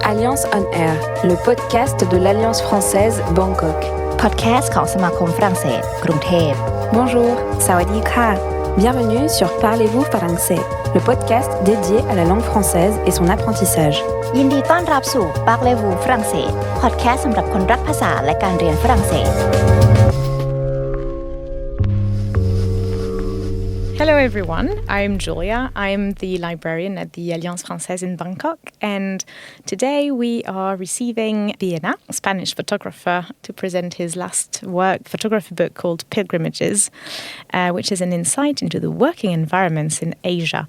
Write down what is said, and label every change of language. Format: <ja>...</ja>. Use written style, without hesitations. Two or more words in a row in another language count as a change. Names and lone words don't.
<fr>Alliance on Air, le podcast de l'Alliance française Bangkok.</fr> <th>Podcast ของสมาคมฝรั่งเศสกรุงเทพ</th> <fr>Bonjour,</fr> <th>สวัสดีค่ะ.</th> <fr>Bienvenue sur Parlez-vous Farangset, le podcast dédié à la langue française et son apprentissage.</fr> <th>ยินดีต้อนรับสู่ Parlez-vous Farangset Podcast สำหรับคนรักภาษาและการเรียนฝรั่งเศส</th> <en>Hello everyone, I'm Julia. I'm the librarian at the Alliance Française in Bangkok, and today we are receiving Vienna, a Spanish photographer, to present his last photography book called Pilgrimages, which is an insight into the working environments in Asia.</en>